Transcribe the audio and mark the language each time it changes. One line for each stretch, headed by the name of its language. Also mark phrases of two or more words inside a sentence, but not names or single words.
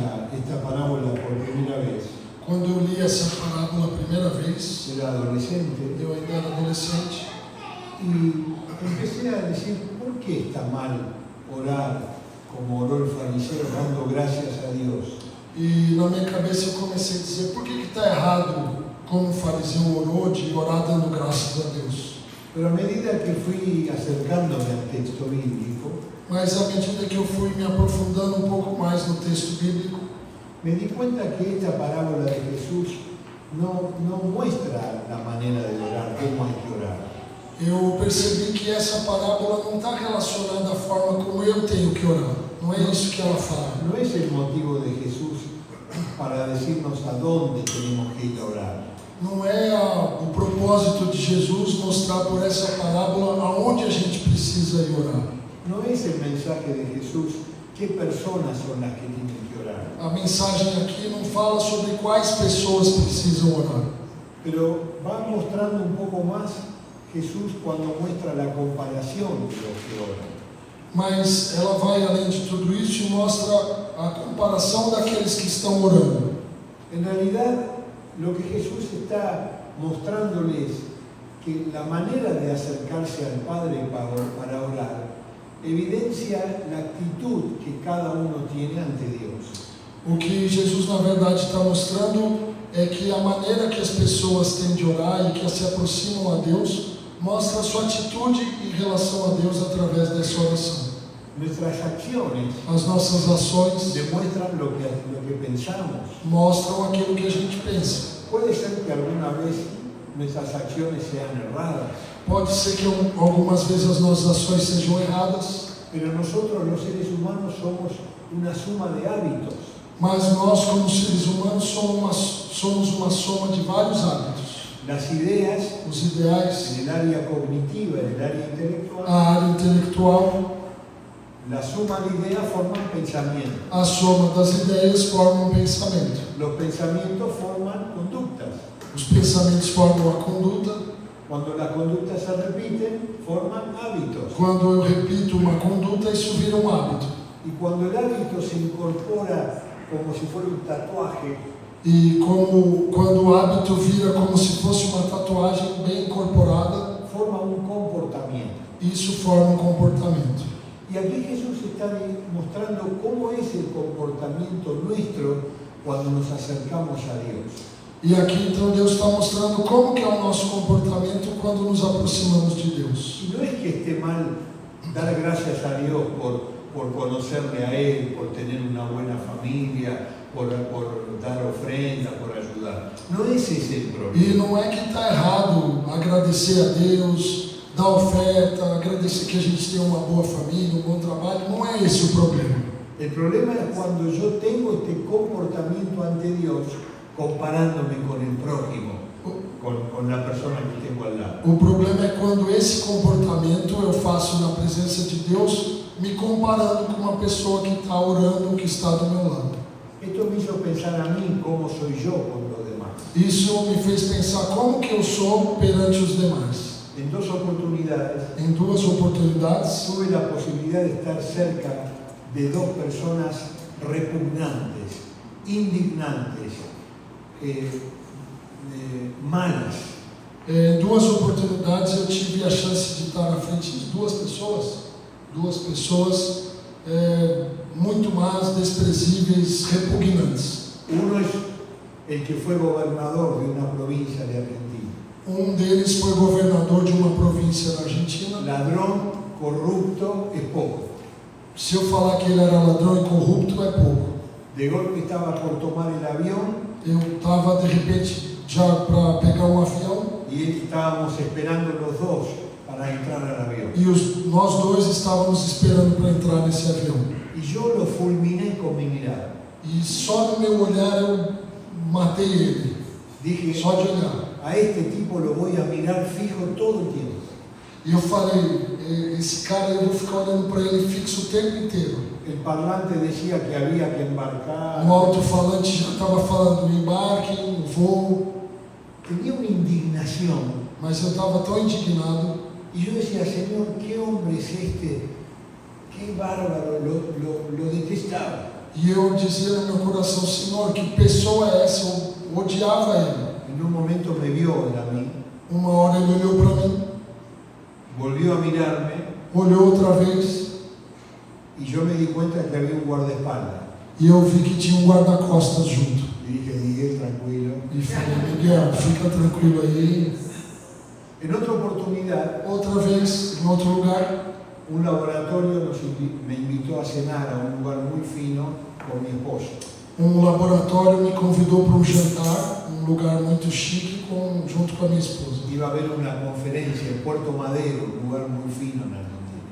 Spanish: esta parábola por primera vez,
Portuguese: Quando eu li essa parábola a primeira vez,
Spanish: era adolescente,
Portuguese: eu ainda era adolescente,
Spanish: y empecé a decir, ¿por qué está mal orar como oró el fariseo, dando gracias a Dios?
Portuguese: e na minha cabeça eu comecei a dizer, por que está errado, como o fariseu orou, de orar dando graças a Deus?
Spanish: Pero a medida que fui acercándome al texto bíblico,
Portuguese: Mas à medida que eu fui me aprofundando um pouco mais no texto bíblico,
Spanish: me di cuenta que esta parábola de Jesús no muestra la manera de orar, cómo hay que orar.
Portuguese: eu percebi que essa parábola não está relacionada à forma como eu tenho que orar. Não é isso que ela fala.
Spanish: No es el motivo de Jesús para decirnos a dónde tenemos que ir a orar.
Portuguese: Não é o propósito de Jesus mostrar por essa parábola aonde a gente precisa ir orar.
Spanish: No es el mensaje de Jesús qué personas son las que tienen que orar.
Portuguese: A mensagem aqui não fala sobre quais pessoas precisam orar.
Spanish: Pero va mostrando un poco más Jesús cuando muestra la comparación de los que oran.
Portuguese: Mas ela vai além de tudo isso e mostra a comparação daqueles que estão orando.
Spanish: En realidad, lo que Jesús está mostrándoles que la manera de acercarse al Padre para orar evidencia la actitud que cada uno tiene ante Dios.
Portuguese: O que Jesus na verdade está mostrando é que a maneira que as pessoas têm de orar e que se aproximam a Deus mostra a sua atitude em relação a Deus através dessa oração.
Spanish: Nuestras acciones
Portuguese: As nossas ações
Spanish: demuestran lo que pensamos.
Portuguese: mostram aquilo que a gente pensa.
Spanish: Puede ser que alguna vez nuestras acciones sean erradas,
Portuguese: Pode ser que algumas vezes as nossas ações sejam erradas,
Spanish: pero nosotros los seres humanos somos una suma de hábitos.
Portuguese: mas nós como seres humanos somos uma soma de vários hábitos.
Spanish: Las ideas
Portuguese: Os ideais,
Spanish: en el área cognitiva, en el área intelectual,
Portuguese: a área intelectual,
Spanish: la suma de ideas forman pensamientos.
Portuguese: a soma das ideias forma um pensamento.
Spanish: Los pensamientos forman conductas.
Portuguese: Os pensamentos formam a conduta.
Spanish: Cuando las conductas se repiten, forman hábitos.
Portuguese: Quando eu repito uma conduta, isso vira um hábito.
Spanish: Y cuando el hábito se incorpora como si fuera un tatuaje,
Portuguese: E quando o hábito vira como se fosse uma tatuagem bem incorporada,
Spanish: forma un comportamiento.
Portuguese: isso forma um comportamento.
Spanish: Y aquí Jesús está mostrando cómo es el comportamiento nuestro cuando nos acercamos a Dios.
Portuguese: E aqui então Deus está mostrando como que é o nosso comportamento quando nos aproximamos de Deus.
Spanish: Y no es que esté mal dar gracias a Dios por conocerle a Él, por tener una buena familia, por dar ofrenda, por ayudar. No es ese el problema.
Portuguese: E não é que está errado agradecer a Deus, dar oferta, agradecer que a gente tem uma boa família, um bom trabalho. Não é esse o problema.
Spanish: El problema es cuando yo tengo este comportamiento ante Dios comparándome con el prójimo, con la persona que tengo al lado.
Portuguese: O problema é quando esse comportamento eu faço na presença de Deus, me comparando com uma pessoa que está orando, que está do meu lado.
Spanish: Esto me hizo pensar a mí cómo soy yo con los demás.
Portuguese: Isso me fez pensar como que eu sou perante os demais.
Spanish: En dos oportunidades
Portuguese: Em duas oportunidades,
Spanish: tuve la posibilidad de estar cerca de dos personas repugnantes, indignantes, malas.
Portuguese: em duas oportunidades eu tive a chance de estar na frente de duas pessoas muito más, desprezíveis, repugnantes.
Spanish: Uno es el que fue gobernador de una provincia de Argentina.
Portuguese: Um deles foi governador de uma província da Argentina.
Spanish: Ladrón, corrupto, es poco.
Portuguese: Se eu falar que ele era ladrão e corrupto, é pouco.
Spanish: De golpe estaba por tomar el avión
Portuguese: Eu estava de repente já para pegar um avião
Spanish: y estábamos esperando los dos para entrar al avión.
Portuguese: e nós dois estávamos esperando para entrar nesse avião.
Spanish: Y yo lo fulminé con mi mirada.
Portuguese: E só no meu olhar eu matei ele.
Spanish: Dije,
Portuguese: Só de olhar.
Spanish: a este tipo lo voy a mirar fijo todo el tiempo.
Portuguese: E eu falei, esse cara eu vou ficar olhando para ele fixo o tempo inteiro.
Spanish: El parlante decía que había que embarcar.
Portuguese: O alto-falante já estava falando embarque, voo,
Spanish: Tenía una indignación.
Portuguese: mas eu estava tão indignado.
Spanish: Y yo decía, Señor, ¿qué hombre es este? Qué bárbaro, lo detestaba.
Portuguese: E eu dizia no meu coração, Senhor, que pessoa é essa? Eu odiava ele.
Spanish: En un momento me vio a mí,
Portuguese: Uma hora ele olhou para mim,
Spanish: volvió a mirarme
Portuguese: olhou outra vez,
Spanish: y yo me di cuenta que había un guardaespaldas.
Portuguese: e eu vi que tinha um guarda-costas junto.
Spanish: Le dije, Miguel, tranquilo.
Portuguese: E falei, Miguel, fica tranquilo aí.
Spanish: En otra oportunidad,
Portuguese: Outra vez, em outro lugar,
Spanish: un laboratorio me invitó a cenar a un lugar muy fino con mi esposa.
Portuguese: um laboratório me convidou para um jantar, um lugar muito chique, junto com a minha esposa.
Spanish: Iba a haber una conferencia en Puerto Madero, un lugar muy fino en Argentina.